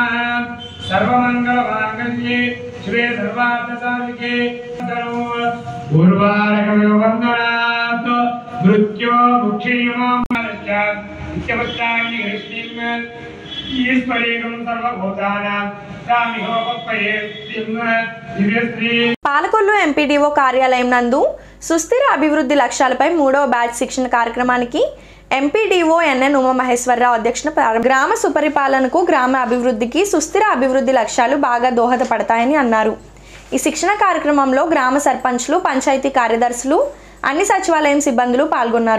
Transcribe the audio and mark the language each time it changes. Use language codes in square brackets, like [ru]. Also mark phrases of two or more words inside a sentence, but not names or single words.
[sa] सर्वमङ्गलमाङ्गल्ये श्री सर्वार्थसाधिके पूर्वारकमेव वन्दनात् मृत्यो मुक्षीयमां नित्यवत्तानि हृष्टिं ईश्वरेकं सर्वभूतानां तामिहो पप्पये दिव्यश्री [te] పాలకొల్లు ఎంపీడీఓ కార్యాలయం నందు సుస్థిర అభివృద్ధి లక్ష్యాలపై 3వ బ్యాచ్ శిక్షణ కార్యక్రమానికి ఎంపీడీఓ ఎన్ఎన్ ఉమామహేశ్వరరావు అధ్యక్షతన గ్రామ సుపరిపాలనకు గ్రామ అభివృద్ధికి సుస్థిర అభివృద్ధి లక్ష్యాలు బాగా దోహదపడతాయని అన్నారు. ఈ శిక్షణ కార్యక్రమంలో గ్రామ సర్పంచ్లు, పంచాయతీ కార్యదర్శులు, అన్ని సచివాలయం సిబ్బందులు పాల్గొన్నారు.